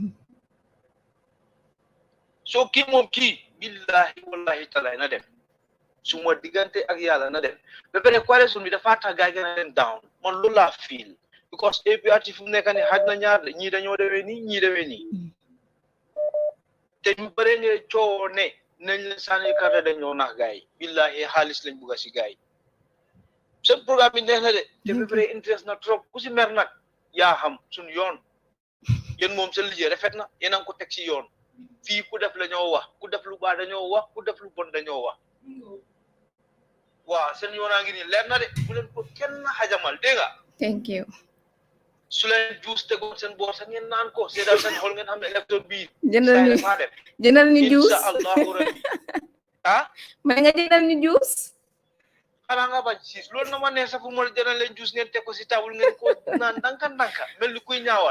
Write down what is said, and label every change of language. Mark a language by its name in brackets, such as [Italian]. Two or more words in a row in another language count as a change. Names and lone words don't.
[Wolof] soo kii moom kii [Arabic] billahi wallahi [Wolof] talaay na dem su ma diggante ak yàlla na dem ba pare coalition bi dafa tax gaay gën a leen down man loolu laa feel because APRC fu mu nekk ni xaj na ñaar ñii dañoo demee nii ñii demee nii te ñu bare nga coowoo ne nañ leen sànni carte dañoo nax gaay yi billahi xaalis lañ bugga si gaay yi seen programme bi neex na de te ba pare interest na trop ku si mer nag yaa xam suñu yoon yéen moom seen liggéey rafet na yéen a ngi ko teg si yoon fii ku def la ñoo wax ku def lu baax dañoo wax ku def lu bon dañoo wax waaw seen yoonaa ngi nii leer na de bu leen ko kenn xajamal dégg nga [English] thank you [Wolof] su leen juus tegoon seen boor sax ngeen naan ko seedal seen xol ngeen xam ne élection bii jëndal ñu juus [Arabic] insha allahu rabbi ah [Wolof] ma nga jëndal ñu juus xanaa nga bañ siis loolu na ma neex sax fu ma jëndal leen juus ngeen teg ko si table ngeen ko naan ndànka mel ni kuy ñaawal